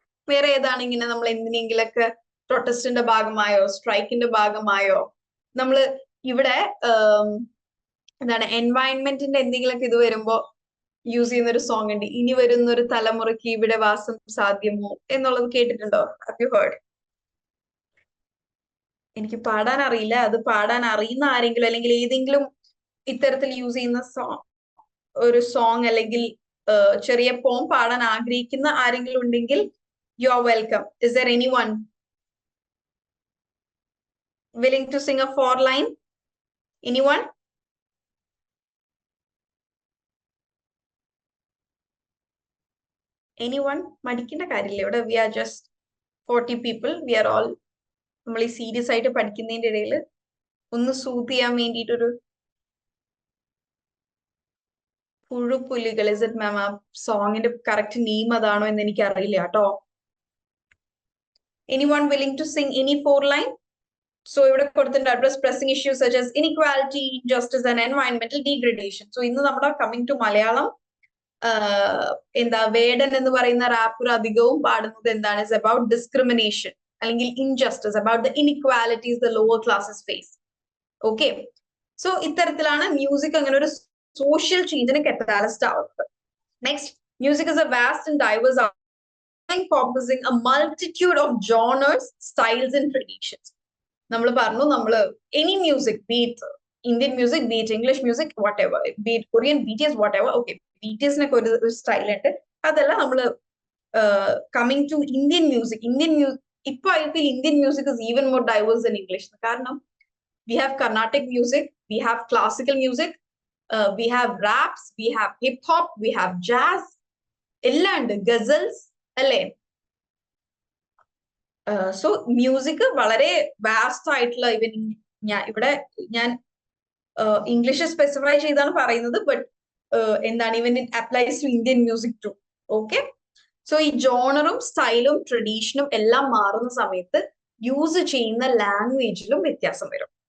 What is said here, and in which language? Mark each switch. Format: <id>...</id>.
<ml>വേറെ ഏതാണ് ഇങ്ങനെ നമ്മൾ എന്തിനെങ്കിലൊക്കെ പ്രൊട്ടസ്റ്റിന്റെ ഭാഗമായോ സ്ട്രൈക്കിന്റെ ഭാഗമായോ നമ്മൾ ഇവിടെ എന്താണ് എൻവയൺമെന്റിന്റെ എന്തെങ്കിലുമൊക്കെ ഇത് വരുമ്പോ യൂസ് ചെയ്യുന്ന ഒരു സോങ് ഉണ്ട്, ഇനി വരുന്ന ഒരു തലമുറയ്ക്ക് ഇവിടെ വാസം സാധ്യമോ എന്നുള്ളത് കേട്ടിട്ടുണ്ടോ?</ml> <en>Have you heard?</en> <ml>എനിക്ക് പാടാൻ അറിയില്ല, അത് പാടാൻ അറിയുന്ന ആരെങ്കിലും അല്ലെങ്കിൽ ഏതെങ്കിലും ഇത്തരത്തിൽ യൂസ് ചെയ്യുന്ന ഒരു സോങ് അല്ലെങ്കിൽ ചെറിയ പോം പാടാൻ ആഗ്രഹിക്കുന്ന ആരെങ്കിലും ഉണ്ടെങ്കിൽ</ml> <en>You are welcome. Is there anyone willing to sing a 4 line? Anyone?</en> <ml>Anyone? മടിക്കേണ്ട കാര്യമില്ല. ഇവിടെ</ml> <en>We are just 40 people.</en> <ml>V are all നമ്മൾ ഈ സീരിയസ് ആയിട്ട് പഠിക്കുന്നതിന്റെ ഇടയിൽ ഒന്ന് സൂത്ത് ചെയ്യാൻ വേണ്ടിയിട്ടൊരു പുഴുപുലികൾ.</ml> <en>Is it ma'am?</en> <ml>ആ സോങ്ങിന്റെ കറക്റ്റ് നെയിം അതാണോ എന്ന് എനിക്ക് അറിയില്ല കേട്ടോ.</ml> <en>Anyone willing to sing any 4 line? So</en> <ml>ഇവിടെ കൊടുത്തിട്ടുണ്ട്</ml> <en>Address pressing issues such as inequality, injustice and environmental degradation.</en> <ml>So ഇന്ന് നമ്മുടെ കമ്മിങ് ടു മലയാളം, എന്താ വേടൻ എന്ന് പറയുന്ന റാപ്പർ അധികവും പാടുന്നത് എന്താണ്?</ml> <en>Is about discrimination അല്ലെങ്കിൽ injustice, about the inequalities the lower classes face.</en> <ml>Okay, so ഇത്തരത്തിലാണ് മ്യൂസിക് അങ്ങനെ ഒരു സോഷ്യൽ ചേഞ്ചിന് കറ്റാലിസ്റ്റ് ആവുന്നത്.</ml> <en>Next, music is a vast and diverse encompassing a multitude of genres, styles and traditions.</en> <ml>നമ്മൾ പറഞ്ഞു, നമ്മള്</ml> <en>Any music, be it Indian music, be it English music, whatever, be it Korean, BTS, whatever. Okay, BTSനൊക്കെ</en> <ml>ഒരു style ഉണ്ട്. അതല്ല നമ്മള്</ml> <en>Coming to Indian music, ഇപ്പൊ I feel Indian music is even more diverse than English. കാരണം we have Carnatic music, we have classical music, we have raps, we have hip hop, we have jazz,</en> <ml>എല്ലാം ഉണ്ട്, gazelles അല്ലേ? So music വളരെ vast ആയിട്ടുള്ള, ഇവൻ ഞാൻ English specify ചെയ്താണ് പറയുന്നത്, ബട്ട് എന്താണ്,</ml> <en>Even it applies to Indian music too.</en> <ml>Okay, so ഈ ജോണറും സ്റ്റൈലും ട്രഡീഷനും എല്ലാം മാറുന്ന സമയത്ത് യൂസ് ചെയ്യുന്ന ലാംഗ്വേജിലും വ്യത്യാസം വരും.</ml>